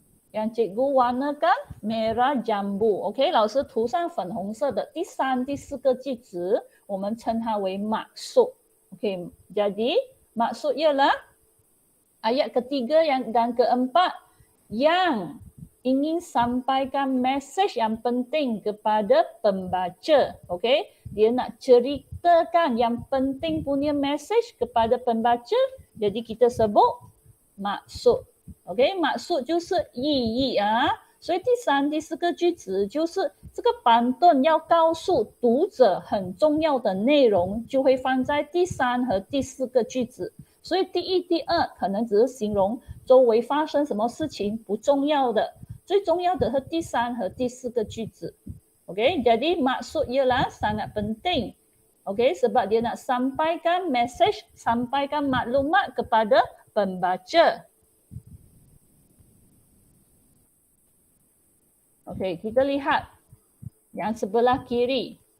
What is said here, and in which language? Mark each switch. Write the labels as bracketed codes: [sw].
[ms] Yang cikgu warnakan merah jambu. [zh] Okey, 老师涂上粉红色的第三、第四个句子，我们称它为 maksud. [ms] Okey, jadi maksud ialah ayat ketiga dan keempat yang ingin sampaikan mesej yang penting kepada pembaca. Okey, dia nak ceritakan yang penting punya mesej kepada pembaca. Jadi kita sebut maksud. [zh] OK， 马术就是意义啊，所以第三、第四个句子就是这个板凳要告诉读者很重要的内容，就会放在第三和第四个句子。所以第一、第二可能只是形容周围发生什么事情，不重要的，最重要的是第三和第四个句子。 [ms] OK， jadi maksud ialah sangat penting. OK， sebab dia nak sampaikan mesej, sampaikan maklumat kepada pembaca. Okey, kita lihat yang sebelah kiri.